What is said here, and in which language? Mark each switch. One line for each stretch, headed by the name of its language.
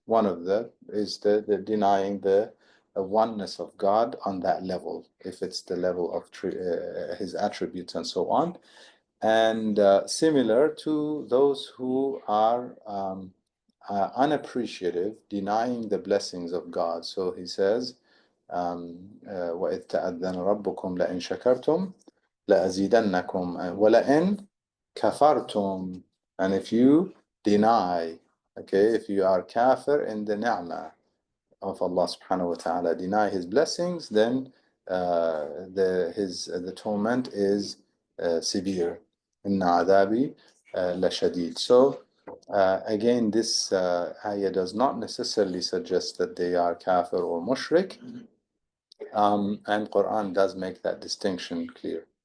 English: One of them is the denying the oneness of God on that level, if it's the level of his attributes and so on. And similar to those who are unappreciative, denying the blessings of God. So he says,
Arabic: وَإِذْ تَأَذَّنَ رَبُّكُمْ لَإِنْ شَكَرْتُمْ لَأَزِيدَنَّكُمْ وَلَئِنْ كَفَرْتُمْ.
English: And if you deny, okay, if you are kafir in the ni'mah of Allah subhanahu wa ta'ala, deny his blessings, then the torment is severe.
Arabic: Inna adabi lashadid.
English: So again, this ayah does not necessarily suggest that they are kafir or mushrik, and Quran does make that distinction clear.